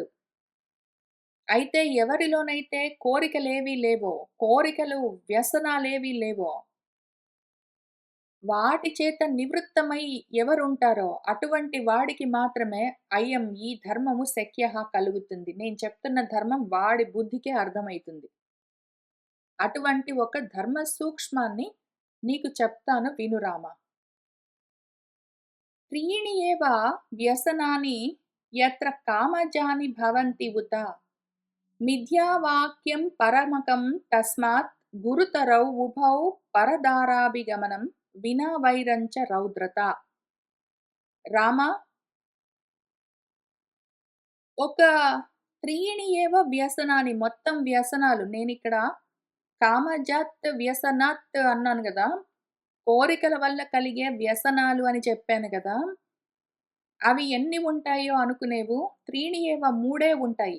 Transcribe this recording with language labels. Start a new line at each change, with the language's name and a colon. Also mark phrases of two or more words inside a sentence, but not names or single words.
Telugu: అయితే ఎవరిలోనైతే కోరికలేవీ లేవో, కోరికలు, వ్యసనాలేవీ లేవో, వాటి చేత నివృత్తమై ఎవరుంటారో అటువంటి వాడికి మాత్రమే అయం ఈ ధర్మము శక్యః కలుగుతుంది. నేను చెప్తున్న ధర్మం వాడి బుద్ధికే అర్థమైతుంది. అటువంటి ఒక ధర్మ సూక్ష్మాన్ని నీకు చెప్తాను విను రామ.
Sanskrit: त्रीणि एव व्यसनानि यत्र कामजानि भवन्ति उत मिथ्यावाक्यं परमकं तस्मात् गुरुतरौ उभौ परदाराभिगमनं विना वैरञ्च रौद्रता.
Telugu: రామ, ఒక
Sanskrit: त्रीणि एव व्यसनानि,
Telugu: మొత్తం వ్యసనాలు నేనిక్కడ
Sanskrit: कामजात् व्यसनात्
Telugu: అన్నాను గదా! కోరికల వల్ల కలిగే వ్యసనాలు అని చెప్పాను గదా! అవి ఎన్ని ఉంటాయో అనుకునేవు,
Sanskrit: त्रीणि एव
Telugu: మూడే ఉంటాయి.